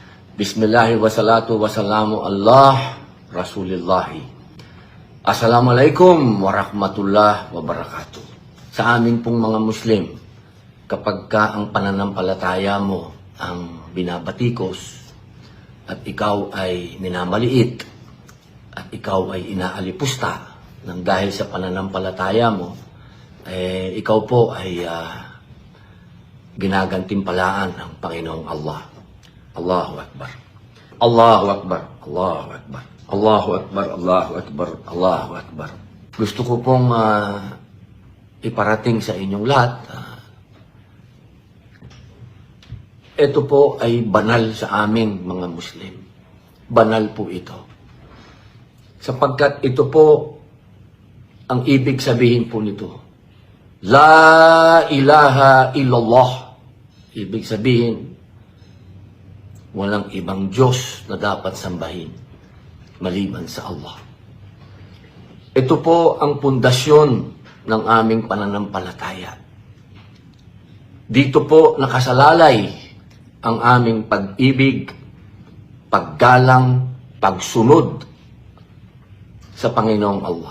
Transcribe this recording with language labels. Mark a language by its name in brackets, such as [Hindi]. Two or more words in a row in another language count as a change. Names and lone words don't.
[Arabic] بسم الله والصلاة والسلام على رسول الله. السلام عليكم ورحمة الله وبركاته. [Filipino] Sa amin pong mga Muslim, kapag ka ang pananampalataya mo ang binabatikos at ikaw ay minamaliit at ikaw ay inaalipusta nang dahil sa pananampalataya mo, ikaw po ay ginagantimpalaan ng Panginoong Allah. [Arabic] الله أكبر الله أكبر. الله أكبر الله أكبر الله أكبر الله أكبر. [Filipino] Gusto ko pong iparating sa inyong lahat. Ito po ay banal sa aming mga Muslim. Banal po ito. Sapagkat ito po ang ibig sabihin po nito. [Arabic] لا إله إلا الله. [Filipino] Ibig sabihin, walang ibang Diyos na dapat sambahin maliban sa Allah. Ito po ang pundasyon ng aming pananampalataya. Dito po nakasalalay ang aming pag-ibig, paggalang, pagsunod sa Panginoong Allah.